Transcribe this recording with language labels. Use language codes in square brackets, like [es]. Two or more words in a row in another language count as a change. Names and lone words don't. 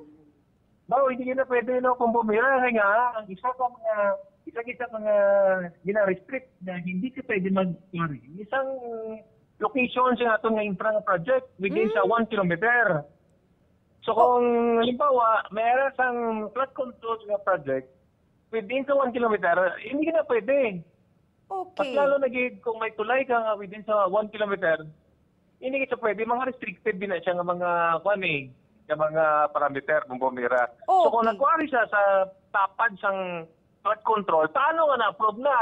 [hil] Hindi na pwede no kung bumira kaya nga ang isa mga gina-restrict na hindi ka pwede mag-quarry. Isang location sa aton nga [en] infra project [hil] within sa 1 kilometer. So kung halimbawa, mayroon sang [en] flood control [hil] nga project within sa 1 kilometer, hindi ka na pwede. Okay. Mas lalo na kung may tulay ka nga within sa 1 kilometer, hindi ka pwede. Mga restricted din na siya nga mga mga parameter ng bumira. Okay. So kung nag-quarry siya sa tapad sang [en] flood control, [hil] paano nga na-approve na?